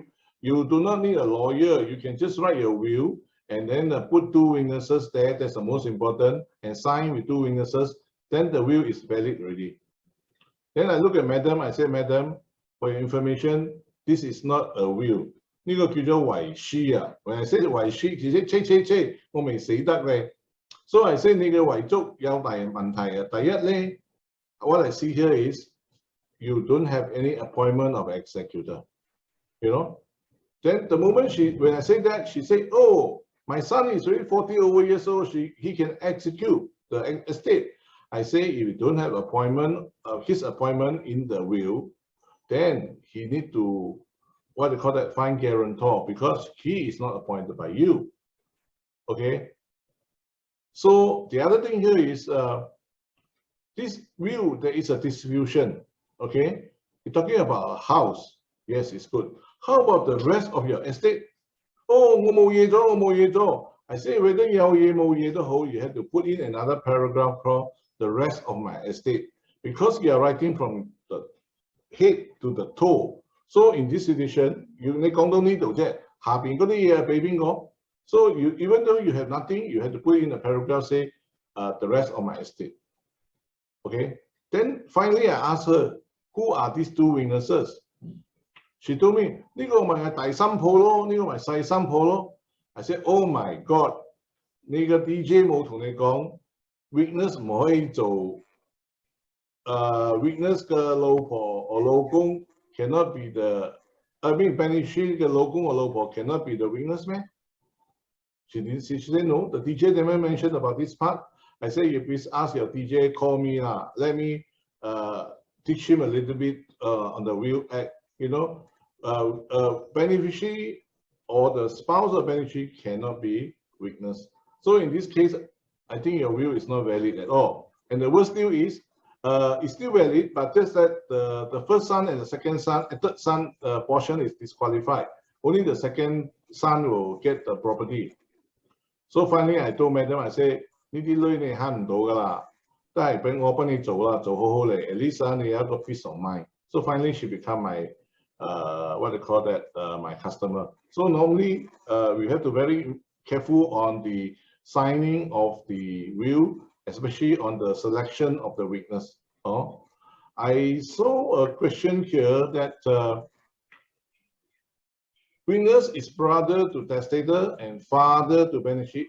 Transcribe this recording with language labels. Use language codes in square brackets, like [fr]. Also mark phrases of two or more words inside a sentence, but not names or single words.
[en] You do not need a lawyer. You can just write your will and then put 2 witnesses there. That's the most important, and sign with 2 witnesses. Then the will is valid already. Then I look at Madam. I said, Madam, for your information, this is not a will. [yue] 呢個叫做遺書啊。 [en] When I say [yue] 遺書，其實我未死得咧。 [en] So I say [yue] 你嘅遺囑有大問題啊。第一咧 [en] ，what I see here is you don't have any appointment of executor. You know. Then the moment when I say that, she said, oh, my son is already 40 over years old. He can execute the estate. I say if you don't have his appointment in the will, then he need to, what they call that, find guarantor, because he is not appointed by you. Okay. So the other thing here is this will, there is a distribution. Okay. You're talking about a house. Yes, it's good. How about the rest of your estate? [yue] Oh, 我冇嘢咗，我冇嘢咗. [en] I say whether [yue] 有嘢冇嘢都好, [en] you have to put in another paragraph called the rest of my estate, because you are writing from the head to the toe. So in this situation, [yue] 你講到呢度啫，下邊嗰啲嘢俾邊個? [en] So even though you have nothing, you have to put in a paragraph say the rest of my estate. Okay. Then finally, I asked her, who are these 2 witnesses? She told me, [yue] 呢個咪係大新抱咯，呢個咪細新抱咯。 [en] I said, oh my God, [yue] 你個 DJ 冇同你講 witness 唔可以做witness 嘅老婆或老公 [en] cannot be the, I mean, beneficiary, the logo or logo cannot be the witness, man. She said, no, the DJ never mentioned about this part. I say, you please ask your DJ, call me, let me teach him a little bit on the Will Act. You know, beneficiary or the spouse of beneficiary cannot be witness. So in this case, I think your will is not valid at all. And the worst deal is, it's still valid, but just that the first son and the second son, third son portion is disqualified. Only the second son will get the property. So finally, I told madam, I say, [yue] 呢啲女你慳唔到㗎啦，都係俾我幫你做啦，做好好嚟。 [en] At least [yue] 你有一個 [en] peace of mind. So finally, she become my what they call that my customer. So normally, we have to very careful on the signing of the will, especially on the selection of the witness. I saw a question here that witness is brother to testator and father to beneficiary.